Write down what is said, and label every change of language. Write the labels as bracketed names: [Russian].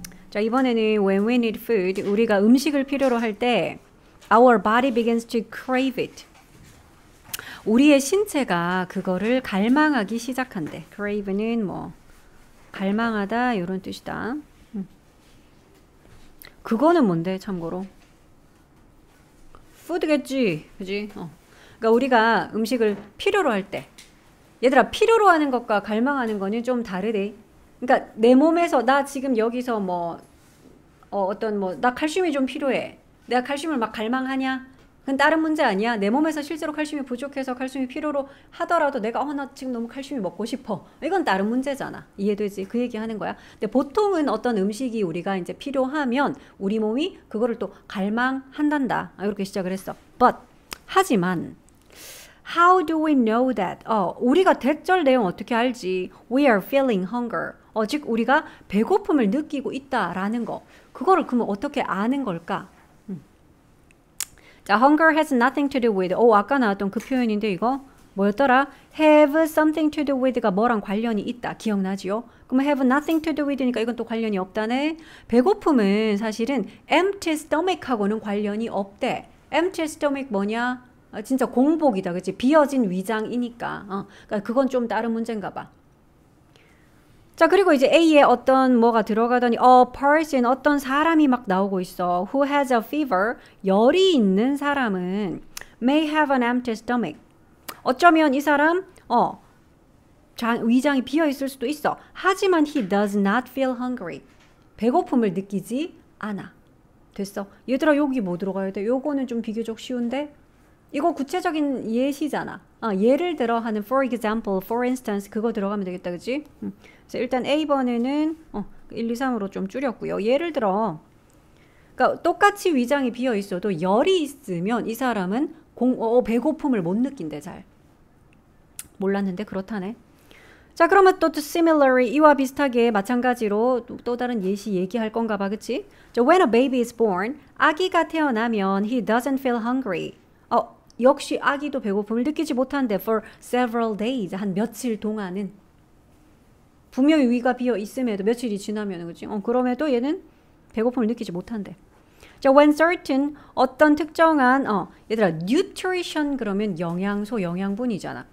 [English] 자, 이번에는 when we need food, [Korean] 우리가 음식을 필요로 할 때 [English] our body begins to crave it. [Korean] 우리의 신체가 그거를 갈망하기 시작한대. crave는 뭐 갈망하다 이런 뜻이다. 그거는 뭔데 참고로? food겠지. 그지? 그러니까 우리가 음식을 필요로 할 때 얘들아 필요로 하는 것과 갈망하는 거는 좀 다르대. 그러니까 내 몸에서 나 지금 여기서 뭐 나 칼슘이 좀 필요해. 내가 칼슘을 막 갈망하냐? 그건 다른 문제 아니야. 내 몸에서 실제로 칼슘이 부족해서 칼슘이 필요로 하더라도 내가 나 지금 너무 칼슘이 먹고 싶어. 이건 다른 문제잖아. 이해되지? 그 얘기 하는 거야. 근데 보통은 어떤 음식이 우리가 이제 필요하면 우리 몸이 그거를 또 갈망한단다. 이렇게 시작을 했어. 하지만 [English] How do we know that? [Korean] 우리가 대절 내용 어떻게 알지? [English] We are feeling hunger. [Korean] 즉 우리가 배고픔을 느끼고 있다라는 거. 그거를 그러면 어떻게 아는 걸까? [English] 자, hunger has nothing to do with. [Korean] 아까 나왔던 그 표현인데 이거 뭐였더라? [English] Have something to do with가 [Korean] 뭐랑 관련이 있다. 기억나지요? 그럼 [English] have nothing to do with [Korean] 니까 이건 또 관련이 없다네. 배고픔은 사실은 [English] empty stomach [Korean] 하고는 관련이 없대. empty stomach 뭐냐? 진짜 공복이다. 그치? 비어진 위장이니까. 그러니까 그건 좀 다른 문제인가 봐. 자, 그리고 이제 A에 어떤 뭐가 들어가더니 a person, 어떤 사람이 막 나오고 있어. [English] Who has a fever, [Korean] 열이 있는 사람은 [English] may have an empty stomach. [Korean] 어쩌면 이 사람 위장이 비어 있을 수도 있어. 하지만 [English] he does not feel hungry. [Korean] 배고픔을 느끼지 않아. 됐어. 얘들아 여기 뭐 들어가야 돼? 요거는 좀 비교적 쉬운데? 이거 구체적인 예시잖아. 예를 들어 하는 [English] for example, for instance [Korean] 그거 들어가면 되겠다. 그치? 그래서 일단 A번에는 1, 2, 3으로 좀 줄였고요. 예를 들어 그러니까 똑같이 위장이 비어 있어도 열이 있으면 이 사람은 배고픔을 못 느낀대. 잘 몰랐는데 그렇다네. 자, 그러면 또 [English] similarly [Korean] 이와 비슷하게 마찬가지로 또 다른 예시 얘기할 건가 봐. 그치? [English] When a baby is born, [Korean] 아기가 태어나면 [English] he doesn't feel hungry. [Korean] 역시 아기도 배고픔을 느끼지 못한대. [English] For several days, [Korean] 한 며칠 동안은. 분명히 위가 비어 있음에도 며칠이 지나면 그치? 그럼에도 얘는 배고픔을 느끼지 못한대. 자, when certain 어떤 특정한 얘들아 nutrition 그러면 영양소, 영양분이잖아.